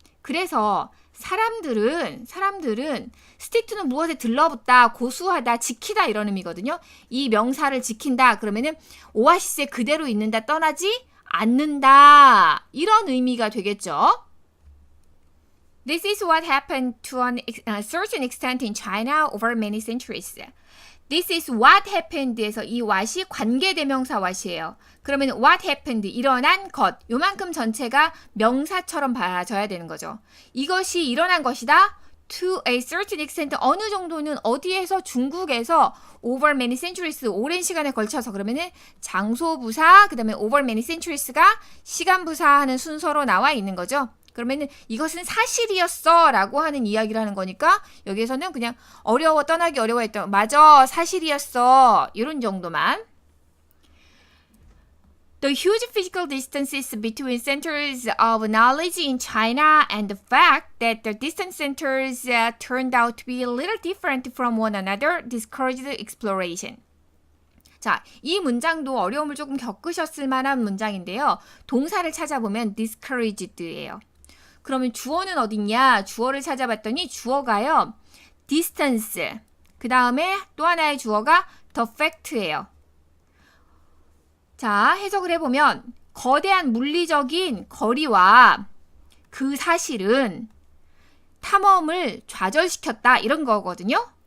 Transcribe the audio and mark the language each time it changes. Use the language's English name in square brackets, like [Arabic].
[Korean] 그래서 사람들은 stick to는 무엇에 들러붙다, 고수하다, 지키다 이런 의미거든요. 이 명사를 지킨다 그러면은 오아시스에 그대로 있는다, 떠나지 않는다 이런 의미가 되겠죠. [English] This is what happened to a certain extent in China over many centuries. This is what happened [Korean] 에서 이 what이 관계대명사 what이에요. 그러면 [English] what happened, [Korean] 일어난 것, 요만큼 전체가 명사처럼 봐져야 되는 거죠. 이것이 일어난 것이다. [English] To a certain extent, [Korean] 어느 정도는 어디에서, 중국에서 [English] over many centuries, [Korean] 오랜 시간에 걸쳐서. 그러면은 장소부사, 그 다음에 [English] over many centuries [Korean] 가 시간부사 하는 순서로 나와 있는 거죠. 그러면은 이것은 사실이었어 라고 하는 이야기를 하는 거니까 여기에서는 그냥 어려워, 떠나기 어려워했던, 맞아, 사실이었어 이런 정도만. [English] The huge physical distances between centers of knowledge in China and the fact that the distant centers turned out to be a little different from one another discouraged exploration. [Korean] 자, 이 문장도 어려움을 조금 겪으셨을 만한 문장인데요. 동사를 찾아보면 discouraged예요. 그러면 주어는 어딨냐? 주어를 찾아봤더니 주어가요. distance. 그 다음에 또 하나의 주어가 the fact예요. 자, 해석을 해보면 거대한 물리적인 거리와 그 사실은 탐험을 좌절시켰다 이런 거거든요.